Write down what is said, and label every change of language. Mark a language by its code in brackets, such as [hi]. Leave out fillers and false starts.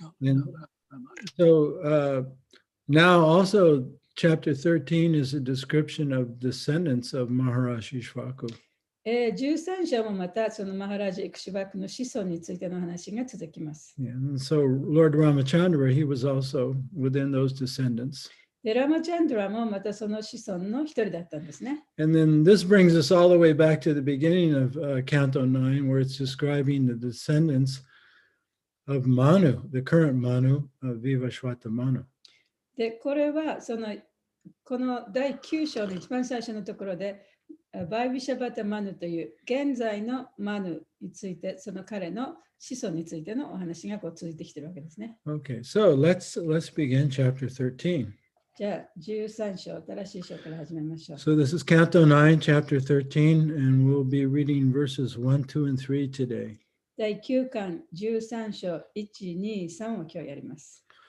[en] And so now also chapter 13 is a description of descendants of Maharaj Ishwaku. [ja] 13章もまたそのマハラージ・イクシュバックの子孫についての話が続きます。 [en] Yeah, and so Lord Ramachandra, he was also within those descendants. [ja] で、ラマチャンドラもまたその子孫の一人だったんですね。 [en] And then this brings us all the way back to the beginning of Canto 9, where it's describing the descendants of Manu, the current Manu, of Vivashwata Manu. [ja] で、これはこの第9章の一番最初のところで、バイビシャバタマヌという現在のマヌについて、その彼の子孫についてのお話が続いてきているわけですね。 [en] Okay, so let's begin chapter 13. [ja] じゃあ、13章、新しい章から始めましょう。 [en] So this is Canto 9, chapter 13, and we'll be reading verses 1, 2, and 3 today. [ja] 第9巻13章1、2、3を今日やります。